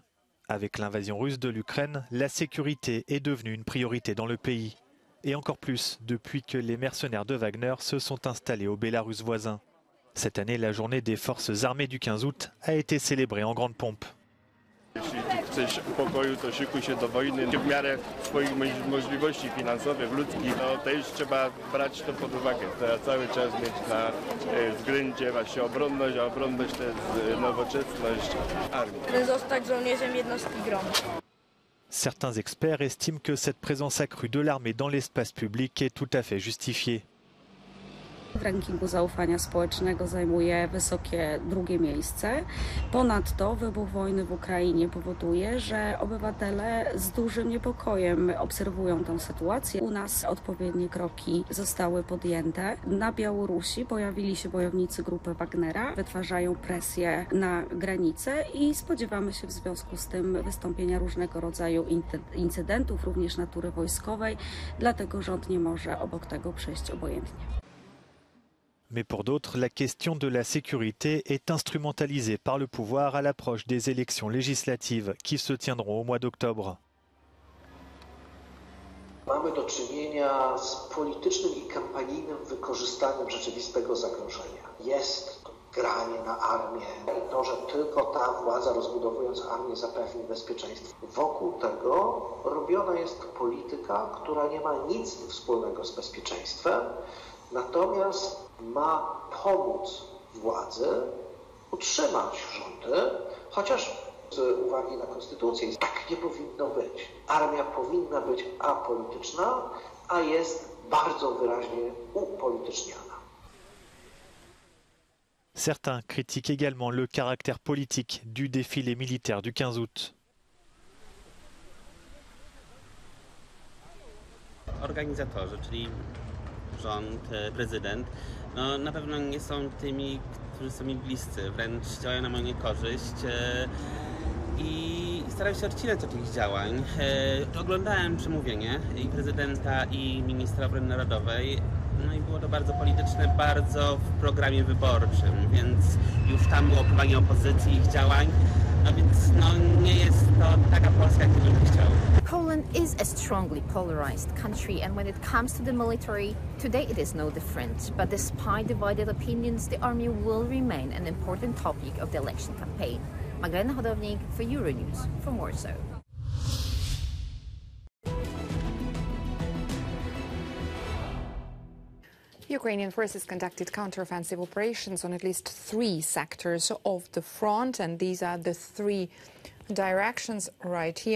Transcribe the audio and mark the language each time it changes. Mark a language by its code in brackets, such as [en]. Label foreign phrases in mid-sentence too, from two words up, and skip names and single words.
[fr] Avec l'invasion russe de l'Ukraine, la sécurité est devenue une priorité dans le pays. Et encore plus depuis que les mercenaires de Wagner se sont installés au Bélarus voisin. Cette année, la journée des forces armées du 15 août a été célébrée en grande pompe. [pl] chcesz pokoju, to szykuj się do wojny w miarę swoich możliwości finansowych, ludzkich. No też trzeba brać to pod uwagę. Trzeba cały czas mieć na względzie właśnie obronność, a obronność to jest nowoczesność armii. Zostać żołnierzem jednostki GROM. [fr] Certains experts estiment que cette présence accrue de l'armée dans l'espace public est tout à fait justifiée. [pl] W rankingu zaufania społecznego zajmuje wysokie drugie miejsce. Ponadto wybuch wojny w Ukrainie powoduje, że obywatele z dużym niepokojem obserwują tę sytuację. U nas odpowiednie kroki zostały podjęte. Na Białorusi pojawili się bojownicy grupy Wagnera, wytwarzają presję na granicę i spodziewamy się w związku z tym wystąpienia różnego rodzaju incydentów, również natury wojskowej, dlatego rząd nie może obok tego przejść obojętnie. [fr] Mais pour d'autres, la question de la sécurité est instrumentalisée par le pouvoir à l'approche des élections législatives qui se tiendront au mois d'octobre. [pl] Mamy do czynienia z politycznym i kampanijnym wykorzystaniem rzeczywistego zagrożenia. Jest to granie na armię i to, że tylko ta władza, rozbudowując armię, zapewni bezpieczeństwo. Wokół tego robiona jest polityka, która nie ma nic wspólnego z bezpieczeństwem, natomiast ma pomóc władzy utrzymać rządy, chociaż z uwagi na konstytucję tak nie powinno być. Armia powinna być apolityczna, a jest bardzo wyraźnie upolityczniana. [fr] Certains critiquent également le caractère politique du défilé militaire du 15 août. [pl] Organizatorzy, czyli rząd, prezydent, no na pewno nie są tymi, którzy są mi bliscy, wręcz działają na moją niekorzyść i staram się odcinać od tych działań. Oglądałem przemówienie i prezydenta, i ministra obrony narodowej, no i było to bardzo polityczne, bardzo w programie wyborczym, więc już tam było opływanie opozycji, ich działań, no więc no, nie jest to taka Polska, jak bym chciał. [en] Poland is a strongly polarized country, and when it comes to the military, today it is no different. But despite divided opinions, the army will remain an important topic of the election campaign. Magdalena Hodownik for Euronews from Warsaw. Ukrainian forces conducted counteroffensive operations on at least 3 sectors of the front, and these are the 3 directions right here.